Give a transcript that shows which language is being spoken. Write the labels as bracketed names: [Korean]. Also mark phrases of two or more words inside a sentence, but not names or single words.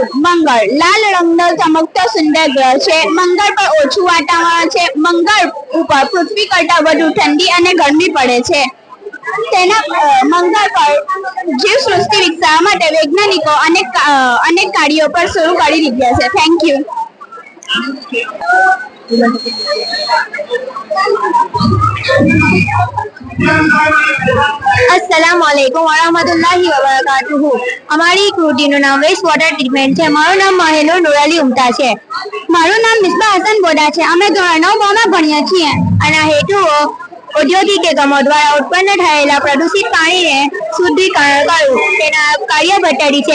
[Gujarati] મંગળ લાલ રંગનો ચમકતો સુંદર ગ્રહ છે. મંગળ પર ઓછું વાતાવરણ છે. મંગળ ઉપર પૃથ્વી કરતાં વધુ ઠંડી અને ગરમી પડે છે. મંગળ પર જીવસૃષ્ટિ વિકસાવવા માટે વૈજ્ઞાનિકો અનેક કાર્યો પર શરૂ કરી દીધા છે. [English] thank you. [Arabic] السلام عليكم ورحمة الله وبركاته. [Gujarati] અમારી કૃતિનું નામ [English] waste water treatment [Gujarati] છે. મારું નામ મહેલુર નુરાલી ઉમતા છે. મારું નામ મિસ્બા હસન બોડા છે. અમે ધોરણ 9 માં ભણીએ છીએ. આના હેતુઓ ઔદ્યોગિક એકમો દ્વારા ઉત્પન્ન થયેલા પ્રદૂષિત પાણીને શુદ્ધિકરણ કરવું. તેના કાર્ય પદ્ધતિ છે.